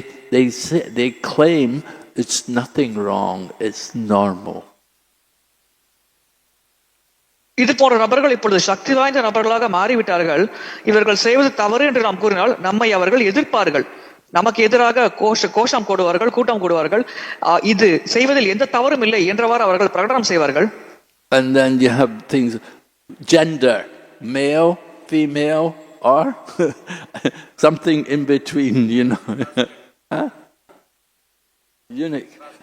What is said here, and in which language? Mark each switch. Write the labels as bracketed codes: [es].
[en] They claim it's nothing wrong, it's normal. [ta] இது போன்ற நபர்கள் இப்பொழுது சக்தி வாய்ந்த நபர்களாக மாறிவிட்டார்கள். இவர்கள் செய்வது தவறு என்று நாம் கூறினால் நம்மை அவர்கள் எதிர்ப்பார்கள், நமக்கு எதிராக கோஷம் போடுவார்கள், கூட்டம் கூடுவார்கள். இது செய்வதில் எந்த தவறும் இல்லை என்றவாறு அவர்கள் பிரகடனம் செய்வார்கள். [en] And then you have things, gender, male, female, or something in between, huh? Unique.